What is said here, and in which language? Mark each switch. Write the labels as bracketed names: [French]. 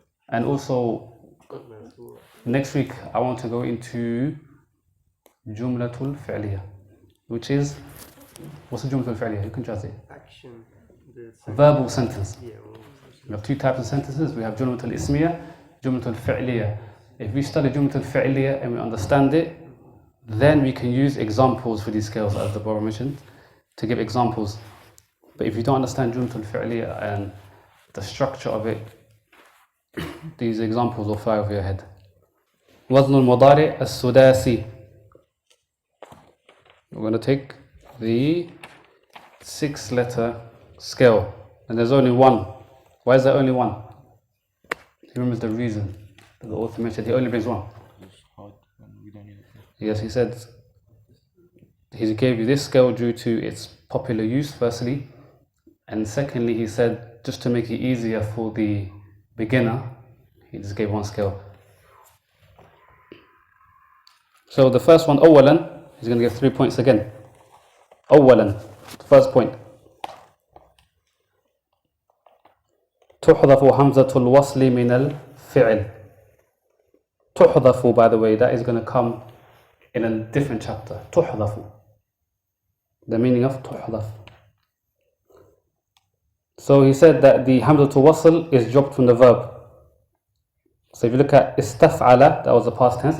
[English] And also, next week I want to go into جملة فعلية, which is, what's the جملة الفعلية? You can translate. Action. Verbal sentence. Yeah. We have two types of sentences. We have جملة الاسمية, جملة الفعلية. If we study جملة الفعلية and we understand it, then we can use examples for these scales, as the brother mentioned, to give examples. But if you don't understand جملة الفعلية and the structure of it, these examples will fly over your head. [Arabic] وزن المضارع السداسي. [English] We're going to take the 6-letter scale, and there's only one. Why is there only one? He remembers the reason that the author mentioned. He only brings one. It's hard and we don't need it. Yes, he said he gave you this scale due to its popular use, firstly, and secondly, he said just to make it easier for the beginner, he just gave one scale. So the first one, أولاً, he's going to give 3 points again. أولاً, first point. [Arabic] تحذف همزة الوصل من الفعل. [English] تحذف, by the way, that is going to come in a different chapter. [Arabic] تحذف. [English] The meaning of تحذف. So he said that the hamzatul wasl is dropped from the verb. So if you look at istaf'ala, that was the past tense.